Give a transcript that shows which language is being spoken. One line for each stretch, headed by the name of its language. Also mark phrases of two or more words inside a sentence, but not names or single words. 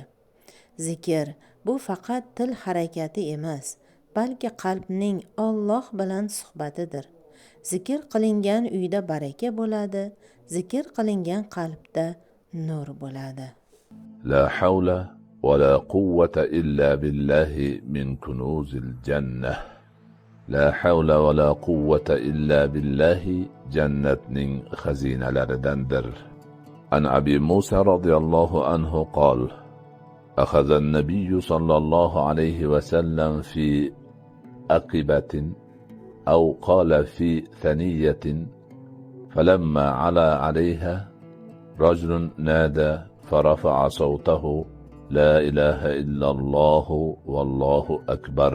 Uzbek: Zikr bu faqat til harakati emas, balki qalbning Alloh bilan suhbatidir. Zikr qilingan uyda baraka bo'ladi, zikr qilingan qalbda nur bo'ladi.
Arabic: لا حول ولا قوة إلا بالله من كنوز الجنة. لا حول ولا قوة إلا بالله
Uzbek: jannatning xazinalaridandir.
Arabic: عن أبي موسى رضي الله عنه قال: أخذ النبي صلى الله عليه وسلم في أقبة أو قال في ثنية، فلما علا عليها رجل نادى فرفع صوته: لا إله إلا الله والله أكبر.